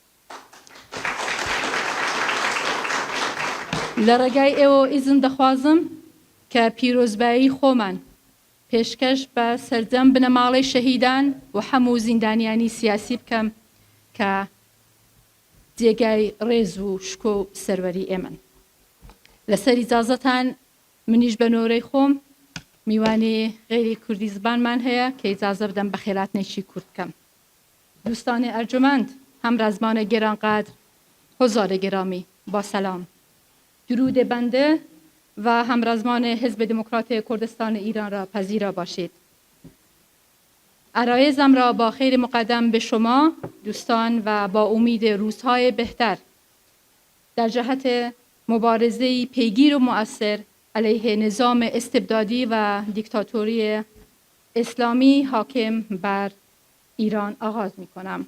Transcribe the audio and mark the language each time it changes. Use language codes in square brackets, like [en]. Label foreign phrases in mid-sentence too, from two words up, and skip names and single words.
[ckb] لە ڕێگای ئێوە ئیزن دەخوازم کە پیرۆزبایی خۆمان پێشکەش بە سەرجەم بنەماڵەی شەهیدان و هەموو زیندانیانی سیاسی بکەم کە جێگای ڕێز و شکۆ و سەروەری ئێمن. لەسەر ئیجازەتان منیش بە نۆرەی خۆم میوانی غێری کوردی زبانمان هەیە کە ئیجازە بدەم بە خێراتنێکی کورد بکەم. دوستانی ئەرجومەند، هەمڕازمانە گێرانقادر، [fa] حضار گرامی، با سلام. درود بنده و همرزمان حزب دموکرات کردستان ایران را پذیرا باشید. عرایزم را با خیر مقدم به شما دوستان و با امید روزهای بهتر در جهت مبارزه پیگیر و مؤثر علیه نظام استبدادی و دیکتاتوری اسلامی حاکم بر ایران آغاز می کنم.